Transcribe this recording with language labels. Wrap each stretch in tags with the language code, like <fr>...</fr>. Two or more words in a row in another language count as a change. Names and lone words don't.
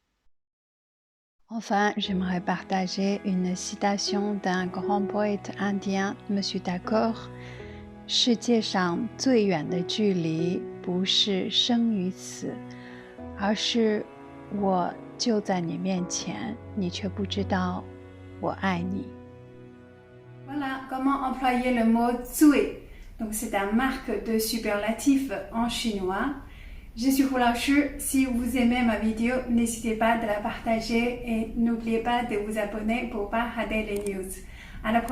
<fr>Enfin, j'aimerais partager une citation d'un grand poète indien, Monsieur Thakur.</fr> <zh>世界上最远的距离不是生与死，而是我就在你面前，你却不知道我爱你。</zh> <fr>Voilà comment employer le mot 最. Donc c'est un marque de superlatif en chinois. Je suis Hu Lao Shi. Si vous aimez ma vidéo, n'hésitez pas de la partager et n'oubliez pas de vous abonner pour pas rater les news.</fr>